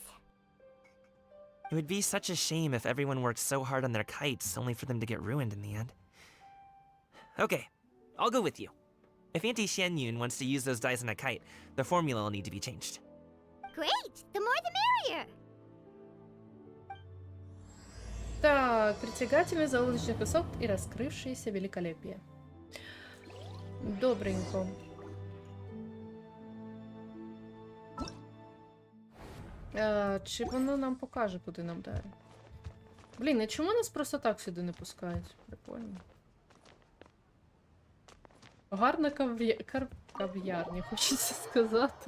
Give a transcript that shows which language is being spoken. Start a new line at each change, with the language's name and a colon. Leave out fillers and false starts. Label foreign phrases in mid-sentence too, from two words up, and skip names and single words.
English: It would be such a shame if everyone worked so hard on their kites only for them to get ruined in the end. Okay, I'll go with you. If Auntie Xianyun wants to use those dyes on a kite, the formula will need to be changed. Great! The more the merrier!
Russian: Так, притягательный заоблачный песок и раскрывшееся великолепие.
Ukrainian: Добренько. Чи воно нам покаже, куди нам далі? Блін, а чому нас просто так сюди не пускають? Прикольно. Гарна кав'ярня, хочеться сказати.